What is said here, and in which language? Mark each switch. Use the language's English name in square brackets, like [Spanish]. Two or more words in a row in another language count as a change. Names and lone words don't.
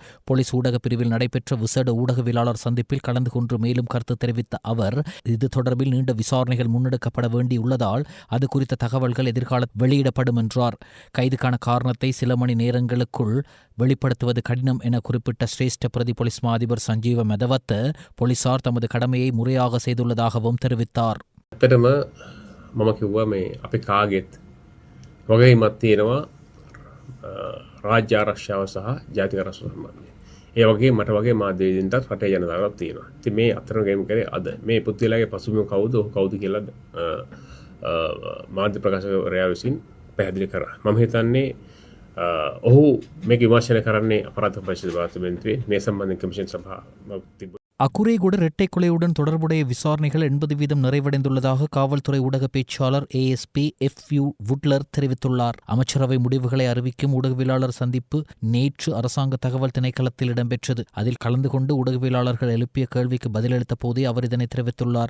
[Tamil] போலீஸ் ஊடக பிரிவில் நடைபெற்ற விசேட ஊடகவியலாளர் சந்திப்பில் கலந்து கொண்டு மேலும் கருத்து தெரிவித்த அவர் இது தொடர்பில் நீண்ட விசாரணைகள் முன்னெடுக்கப்பட வேண்டி உள்ளதால் அது குறித்த தகவல்கள் எதிர்காலத்தில் வெளியிடப்படும் என்றார். கைதுக்கான காரணத்தை சில மணி நேரங்களுக்குள் வெளிப்படுத்துவது கடினம் என குறிப்பிட்ட சிரேஷ்ட பிரதி பொலிஸ்மா அதிபர் சஞ்சீவ மெதவத்த போலீசார் தமது கடமையை முறையாக செய்துள்ளதாகவும் தெரிவித்தார். [Sinhala] මම කිව්වා මේ අපි කාගෙත් වගකීමක් තියෙනවා රාජ්‍ය ආරක්ෂාව සහ ජාතික ආරක්ෂාව සම්බන්ධයෙන්. ඒ වගේ මට වගේ මාධ්‍යවේදීන්ටත් රටේ ජනතාවක් තියෙනවා. ඉතින් මේ අතරගැයීම කරේ අද මේ පුත්තිලාගේ පසුබිම කවුද කියලා මාධ්‍ය ප්‍රකාශකවරයා විසින් පැහැදිලි කරා. මම හිතන්නේ ඔහු මේක විමර්ශනය කරන්නේ අපරාධ පරීක්ෂණ දෙපාර්තමේන්තුවේ මේ සම්බන්ධ කමිෂන් සභාවක් තිබුණා. [Tamil] அக்குரேகுட இரட்டை கொலையுடன் தொடர்புடைய விசாரணைகள் 80% நிறைவடைந்துள்ளதாக காவல்துறை ஊடக பேச்சாளர் ASP FU வுட்லர் தெரிவித்துள்ளார். அமைச்சரவை முடிவுகளை அறிவிக்கும் ஊடகவியலாளர் சந்திப்பு நேற்று அரசாங்க தகவல் திணைக்களத்தில் இடம்பெற்றது. அதில் கலந்து கொண்டு ஊடகவியலாளர்கள் எழுப்பிய கேள்விக்கு பதிலளித்த போதே அவர் இதனை தெரிவித்துள்ளார்.